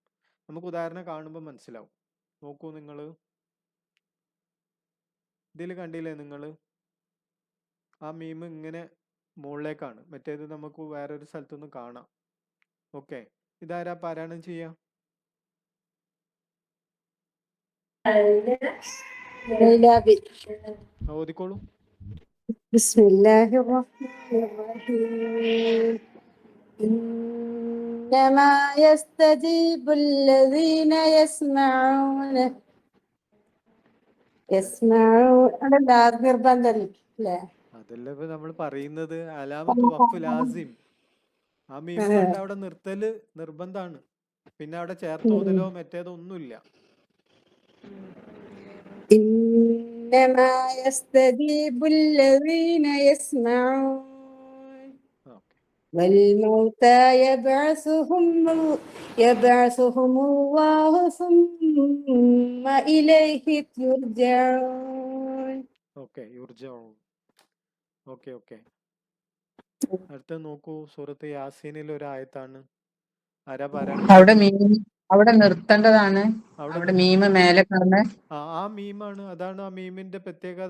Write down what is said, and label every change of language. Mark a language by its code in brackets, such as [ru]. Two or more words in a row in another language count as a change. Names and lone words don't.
[ml] നമുക്ക് ഉദാഹരണം കാണുമ്പോൾ മനസ്സിലാവും. നോക്കൂ നിങ്ങൾ, ഇതിൽ കണ്ടില്ലേ നിങ്ങൾ, ആ മീം ഇങ്ങനെ മുകളിലേക്കാണ്, മറ്റേത് നമുക്ക് വേറൊരു സ്ഥലത്തുനിന്ന് കാണാം. ഓക്കെ, ഇതാരാ പാരായണം ചെയ്യാം? ഓതിക്കോളൂ. [ar] بسم الله الرحمن الرحيم. إنما يستجيب الذين يسمعون നിർബന്ധമില്ലേ? [ml] അതല്ലേ ഇപ്പൊ നമ്മൾ പറയുന്നത്. [ar] علامة وقف لازم, [ml] ആ മീം കണ്ട അവിടെ നിർത്തല് നിർബന്ധാണ്. പിന്നെ അവിടെ ചേർത്ത് ഓതലോ മറ്റേതോ ഒന്നുമില്ല. [ar] إنما يستجيب الذين يسمعون والموتى يبعثهم الله ثم إليه يرجعون. [ml] ഓക്കെ, യുർജഊൻ. ഓക്കെ ഓക്കെ, അടുത്ത നോക്കൂ, സൂറത്ത് യാസീനിൽ ഒരു ആയത്താണ്. ആരാ പാരായണം? അവിടെ നിർത്തേണ്ടതാണ്. അവിടെ മീമ് മേലെ കാണുന്നത് ആ മീമാണ്. അതാണ് ആ മീമിന്റെ പ്രത്യേകത.